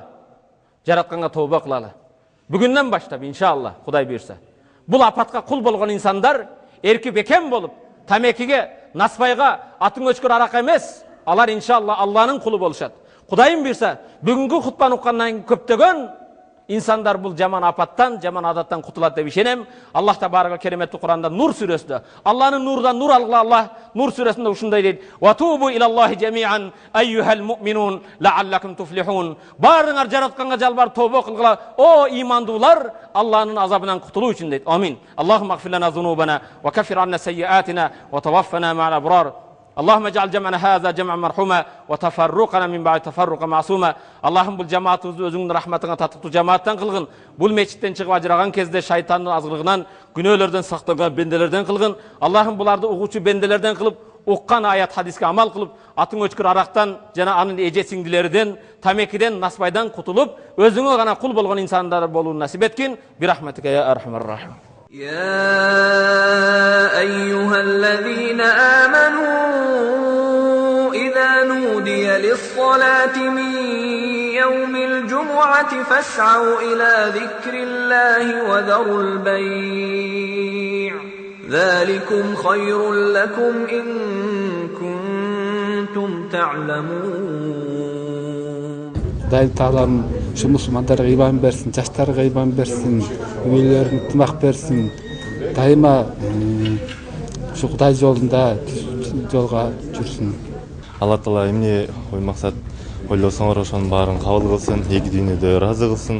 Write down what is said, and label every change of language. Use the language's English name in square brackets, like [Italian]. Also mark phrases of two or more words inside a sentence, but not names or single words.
[Kyrgyz] Жаратканга тооба кылалы. Бүгүндөн баштап иншалла, Кудай буйрса. Бул апатка кул болгон инсандар эрки бекем болуп, тамекиге, насбайга, атың өчкөр арака эмес, алар иншалла Алланын кулу болушат. Кудайым буйрса, бүгүнкү хутбаны уккандан көптөгөн İnsanlar bu jaman apattan, jaman adattan kutulат деп ишенем. Аллах табарaka кереметтүү Куранда Нур сүрөсүндө, Алланын нурунан нур алгыла Аллах Нур сүрөсүндө ушундай дейт: [Arabic] "وتوبوا إلى الله جميعا أيها المؤمنون لعلكم تفلحون." [Kyrgyz] Барыңар жаратканга жалбар тобо кылгыла, о имандуулар, Алланын азабынан кутулуу үчүн дейт. [Arabic] آمين اللهم اغفر لنا ذنوبنا وكفر عنا سيئاتنا وتوفنا مع الأبرار. اللهم اجعل جمعنا هذا جمعا مرحوما وتفرقنا من بعد تفرقا معصوما. [Kyrgyz] اللهم бул жамаатыбызды өзүңдүн рахматыңа татыктуу жамааттан кылгын. Бул мечиттен чыгып ажыраган кезде шайтандын азгырыгынан, күнөөлөрдөн сакталган бенделерден кылгын. Аллахым буларды угуучу бенделерден кылып, уккан аят хадиске амал кылып, атың өчкүр арактан жана анын эже сиңдилерден, тамекиден, насбайдан кутулуп, өзүңө гана кул болгон инсандар болууну насип эткин. [Arabic] برحمتك يا أرحم الراحمين. يا أيها الذين آمنوا إذا نودي للصلاة من يوم الجمعة فاسعوا إلى ذكر الله وذروا البيع ذلكم خير لكم إن كنتم تعلمون. [Kyrgyz] Дайым Таалам ушу мусулмандарга ыйман берсин, жаштарга ыйман берсин, үйлөрүнө ынтымак берсин. Дайыма ушу Кудай жолунда жолго жүрсүн. Алла Таала эмне ой максат ойлосоңор ошонун баарын кабыл кылсын, эки дүйнөдө ыраазы кылсын.